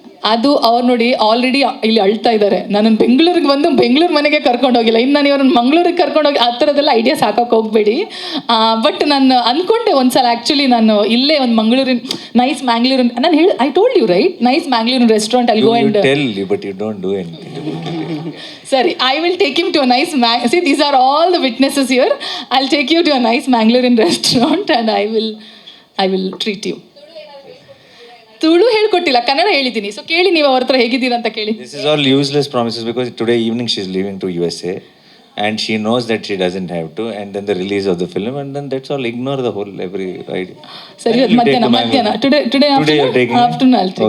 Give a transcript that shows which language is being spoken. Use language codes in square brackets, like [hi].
[kn] ಅದು ಅವ್ರು ನೋಡಿ ಆಲ್ರೆಡಿ ಇಲ್ಲಿ ಅಳ್ತಾ ಇದ್ದಾರೆ, ನನ್ನನ್ನು ಬೆಂಗಳೂರಿಗೆ ಬಂದು ಬೆಂಗಳೂರು ಮನೆಗೆ ಕರ್ಕೊಂಡು ಹೋಗಿಲ್ಲ, ಇನ್ನು ನಾನು ಇವ್ರನ್ನ ಮಂಗಳೂರಿಗೆ ಕರ್ಕೊಂಡೋಗಿ ಆ ಥರದ್ದೆಲ್ಲ ಐಡಿಯಾಸ್ ಹಾಕೋಕೆ ಹೋಗಬೇಡಿ. ಬಟ್ ನಾನು ಅಂದ್ಕೊಂಡೆ ಒಂದ್ಸಲ, ಆ್ಯಕ್ಚುಲಿ ನಾನು ಇಲ್ಲೇ ಒಂದು ಮಂಗಳೂರಿನ ನೈಸ್ ಮ್ಯಾಂಗ್ಳೂರಿನ, ನಾನು ಹೇಳಿ [en] I told you right, [kn] nice ಮ್ಯಾಂಗ್ಳೂರಿನ restaurant ಅಲ್ಲಿ [en] Go and tell you, but you don't do anything. [kn] ಸರಿ, [en] I will take him to a nice see these are all the witnesses here. I will take you to a nice ಮ್ಯಾಂಗ್ಳೂರಿನ restaurant and I will treat you. [kn] Tulu ಹೇಳ್ಕೊಟ್ಟಿಲ್ಲ, Kannada ಹೇಳಿದ್ದೀನಿ. So ಕೇಳಿ, ನೀವು ಅವ್ರ ಹತ್ರ ಹೇಗಿದ್ದೀರಾ ಅಂತ ಕೇಳಿ. [en] This is all useless promises because today evening she is leaving to USA and she knows that she doesn't have to, and then the release of the film, and then that's all. Ignore the whole every idea. [kn] ಸರಿ, ಇವತ್ತು ಮಧ್ಯಾಹ್ನ [en] today afternoon I'll take